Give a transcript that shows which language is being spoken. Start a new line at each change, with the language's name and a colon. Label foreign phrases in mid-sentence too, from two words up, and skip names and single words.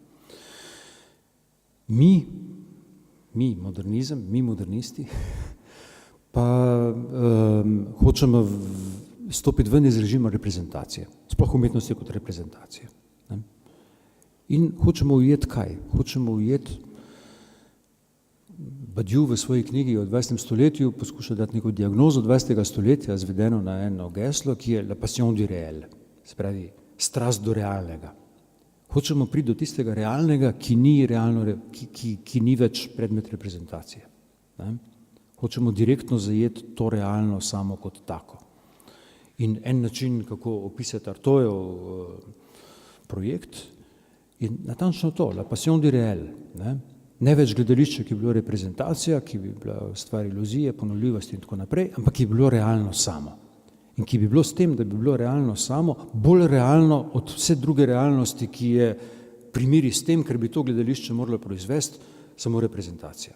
Slovenian: Mi modernizem, mi modernisti, pa hočemo stopiti ven iz režima reprezentacije, sploh umetnosti kot reprezentacije. In hočemo ujeti kaj? Hočemo ujeti, Badiou v svoji knjigi o 20. stoletju poskuša dati neko diagnozo 20. stoletja, zvedeno na eno geslo, ki je
French: la passion du réel,
Slovenian: se pravi strast do realnega. Hočemo priti do tistega realnega, ki ni več predmet reprezentacije. Hočemo direktno zajeti to realno samo kot tako. In en način, kako opisati Artaudov projekt, je natančno to,
French: la passion du réel.
Slovenian: Ne več gledališče, ki bi bilo reprezentacija, ki bi bila stvar iluzije, ponovljivosti in tako naprej, ampak ki bi bilo realno samo. In ki bi bilo s tem, da bi bilo realno samo, bolj realno od vse druge realnosti, ki je primeri s tem, ker bi to gledališče moralo proizvesti, samo reprezentacija.